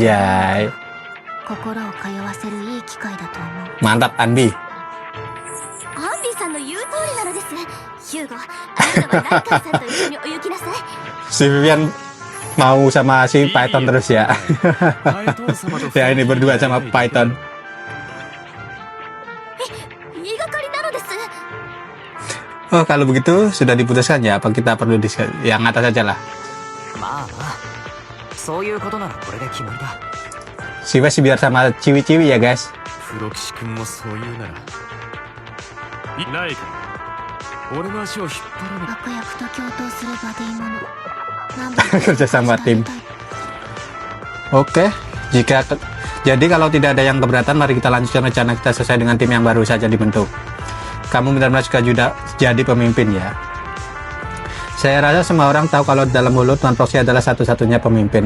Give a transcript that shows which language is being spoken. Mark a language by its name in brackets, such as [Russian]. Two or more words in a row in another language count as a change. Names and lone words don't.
[Indonesian] Anjay. [Japanese] 心を通わせるいい機会だと思う。 [Indonesian] Mantap Anbi. [Japanese] アンビーさんの言う通りなのです。ヒューゴ、あなたはライカーさんと一緒に泳ぎなさい。 [Indonesian] Si Vivian mau sama si Python terus ya. Ya ini berdua sama Python. [Japanese] 言いがかりなのです。 [Indonesian] Oh kalau begitu sudah diputuskan ya, apa kita perlu yang atas aja lah. [Japanese] まあまあ、そういうことならこれで決まりだ。 [Indonesian] Si Wes biar sama Ciwi-Ciwi ya guys. [Japanese] プロ騎士君もそう言うなら。いないか。俺の足を引っ張らな。悪役と共闘するバディもの。 [Indonesian] Kerja sama tim. Oke, jadi kalau tidak ada yang keberatan, mari kita lanjutkan rencana kita sesuai dengan tim yang baru saja dibentuk. Kamu benar-benar suka jadi pemimpin ya. Saya rasa semua orang tahu kalau dalam mulut Tuan Proxy adalah satu-satunya pemimpin.